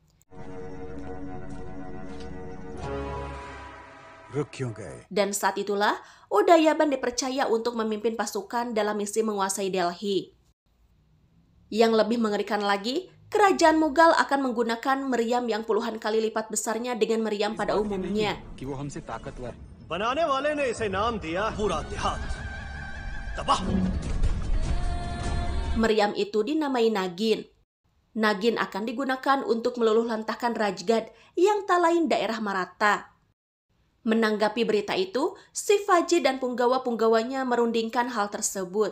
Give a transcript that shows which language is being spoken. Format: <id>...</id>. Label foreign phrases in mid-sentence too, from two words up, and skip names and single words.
<id>Dan saat itulah, Udayaban dipercaya untuk memimpin pasukan dalam misi menguasai Delhi. Yang lebih mengerikan lagi, kerajaan Mughal akan menggunakan meriam yang puluhan kali lipat besarnya dengan meriam pada umumnya.</id> <hi>बनाने वाले ने इसे नाम दिया पूरा देहात तबाह.</hi> <id>Meriam itu dinamai Nagin. Nagin akan digunakan untuk meluluhlantahkan Rajgad yang tak lain daerah Maratha. Menanggapi berita itu, Shivaji dan punggawa-punggawanya merundingkan hal tersebut.</id>